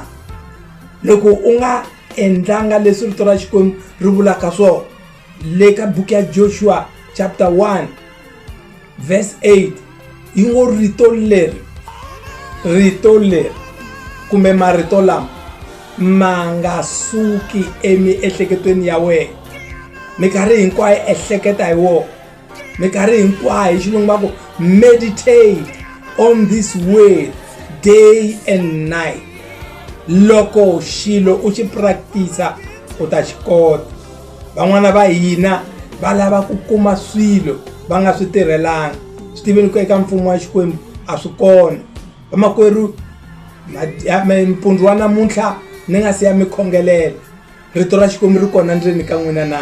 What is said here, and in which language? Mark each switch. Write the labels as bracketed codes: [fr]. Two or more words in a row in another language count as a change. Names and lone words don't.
[ts] Loko u nga endlanga leswi rito ra Xikwembu ri vulaka swona, le ka buku ya Joshua [en] chapter 1 verse 8 [ts] yi ngo rito leri kumbe marito lama ma nga suki emiehleketweni ya wena. Minkarhi hinkwayo ehleketa hi wona, minkarhi hinkwayo hi xilungu va ku [en] meditate on this word day and night. [ts] Loko xilo u xi practice u ta xi kota. Van'wana va hina va lava ku kuma swilo va nga swi tirhelanga. Swi tiveni ku eka mfumo wa Xikwembu a swi kona. Vamakwerhu mpundzu wa namuntlha ni nga siya mi khongelela, rito ra Xikwembu ri kona ndzeni ka n'wina na?